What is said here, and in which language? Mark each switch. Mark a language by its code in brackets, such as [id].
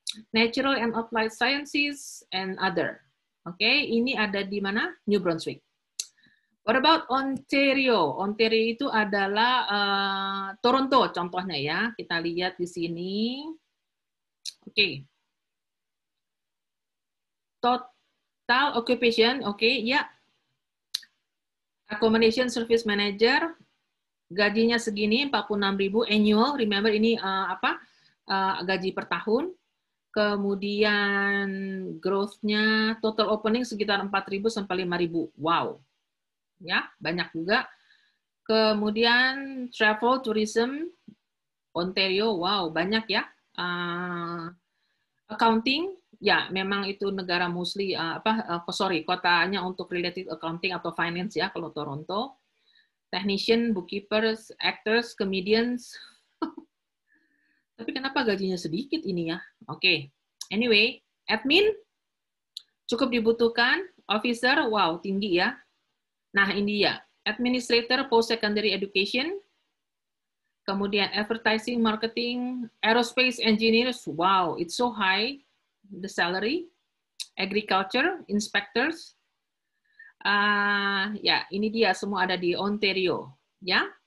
[en] Natural and applied sciences and other. [id] Oke, ini ada di mana? New Brunswick. [en] What about Ontario? [id] Ontario itu adalah Toronto contohnya ya. Kita lihat di sini. Oke. [en] Total occupation, oke, ya. Accommodation Service Manager, [id] gajinya segini, [en] 46.000 annual. [id] Remember ini gaji per tahun. Kemudian growth-nya total opening sekitar 4.000 sampai 5.000. Wow. Ya, banyak juga. Kemudian travel tourism Ontario, wow, banyak ya. Accounting, ya memang itu negara mostly kotanya untuk related accounting atau finance ya kalau Toronto. [en] Technician, bookkeepers, actors, comedians. [id] Tapi kenapa gajinya sedikit ini ya? Oke. Anyway, admin cukup dibutuhkan, officer, wow, tinggi ya. Nah, ini ya, [en] administrator post-secondary education, [id] kemudian [en] advertising, marketing, aerospace engineers, wow, it's so high, the salary, agriculture, inspectors, ya, [id] ini dia, semua ada di Ontario, ya.